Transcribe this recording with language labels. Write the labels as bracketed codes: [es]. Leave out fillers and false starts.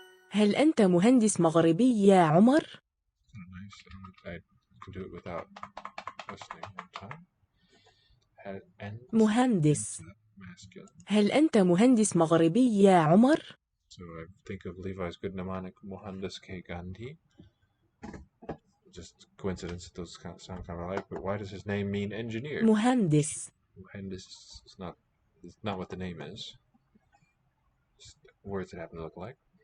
[ar] هل أنت مهندس مغربي يا عمر؟ [en] Nice. I can do it without listening one time. [ar] مهندس. هل أنت مهندس مغربي يا عمر؟ [en] So I think of Levi's good mnemonic, Mohandas K. Gandhi. Just coincidence that those sound kind of alike, but why does his name mean engineer? [ar] مهندس. [en] Mohandas is not what the name is. Just words that happen to look like.